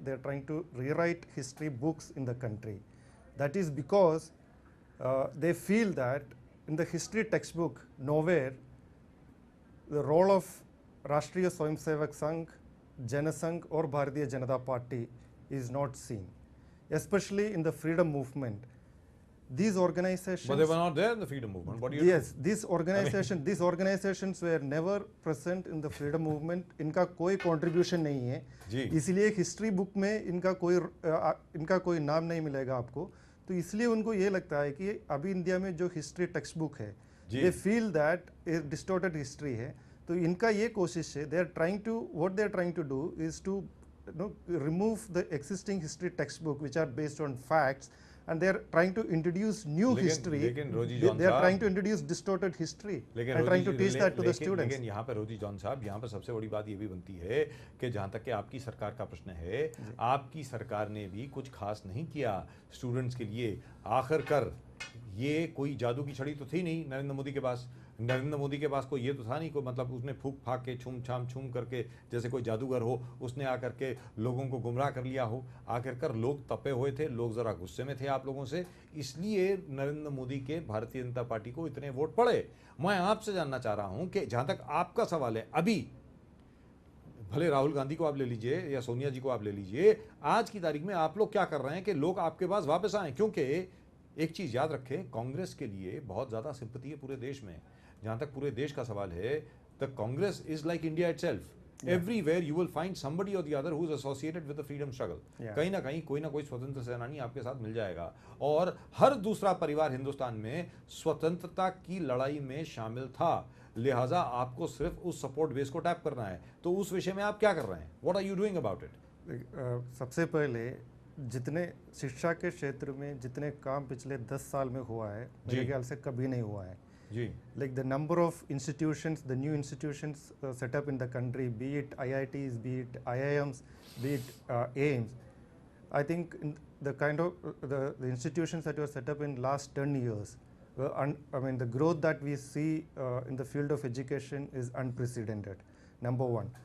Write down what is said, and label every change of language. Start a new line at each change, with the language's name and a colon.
English: They are trying to rewrite history books in the country. That is because they feel that in the history textbook, nowhere the role of Rashtriya Swayamsevak Sangh, Janasangh or Bharatiya Janata Party is not seen, especially in the freedom movement. These organizations, But they were not there in the freedom movement. What do you yes, these organizations were never present in the freedom movement.
Hindi: इनका कोई contribution नहीं है, जी। इसलिए history book में इनका कोई नाम नहीं मिलेगा आपको. तो इसलिए उनको ये लगता है कि अभी इंडिया में जो हिस्ट्री टेक्स्ट बुक है,
English: they feel that distorted history
Hindi: है. तो इनका ये कोशिश है,
English: They are trying to do is to remove the existing history text book which are based on facts, and they are trying to introduce new history. They are trying to introduce distorted history and trying to teach that to the students.
Hindi: लेकिन यहाँ पर रोजी John साहब, यहाँ पर सबसे बड़ी बात ये भी बनती है कि जहाँ तक कि आपकी सरकार का प्रश्न है, आपकी सरकार ने भी कुछ खास नहीं किया स्टूडेंट्स के लिए. आखिरकार ये कोई जादू की छड़ी तो थी नहीं नरेंद्र मोदी के पास. नरेंद्र मोदी के पास कोई ये तो था नहीं, कोई मतलब उसने फूक फाक के छूम करके जैसे कोई जादूगर हो, उसने आकर के लोगों को गुमराह कर लिया हो. आखिरकार लोग तपे हुए थे, लोग ज़रा गुस्से में थे आप लोगों से, इसलिए नरेंद्र मोदी के भारतीय जनता पार्टी को इतने वोट पड़े. मैं आपसे जानना चाह रहा हूँ कि जहाँ तक आपका सवाल है, अभी भले राहुल गांधी को आप ले लीजिए या सोनिया जी को आप ले लीजिए, आज की तारीख में आप लोग क्या कर रहे हैं कि लोग आपके पास वापस आएँ? क्योंकि एक चीज़ याद रखें, कांग्रेस के लिए बहुत ज़्यादा सिंपैथी है पूरे देश में. जहाँ तक पूरे देश का सवाल है,
English: The Congress is like India itself. Everywhere you will find somebody or the other who is associated with the freedom struggle.
Hindi: कहीं ना कहीं कोई ना कोई स्वतंत्र सेनानी आपके साथ मिल जाएगा. और हर दूसरा परिवार हिंदुस्तान में स्वतंत्रता की लड़ाई में शामिल था. लिहाजा आपको सिर्फ उस सपोर्ट बेस को टैप करना है. तो उस विषय में आप क्या कर रहे हैं?
English: What are you doing about it?
Hindi: सबसे पहले जितने शिक्षा के क्षेत्र में जितने काम पिछले 10 साल में हुआ है, मेरे ख्याल से कभी नहीं हुआ है.
English: Like the number of institutions, the new institutions set up in the country, be it IITs, be it IIMs, be it AIMS, I think in the kind of the institutions that were set up in last 10 years, I mean the growth that we see in the field of education is unprecedented, number one.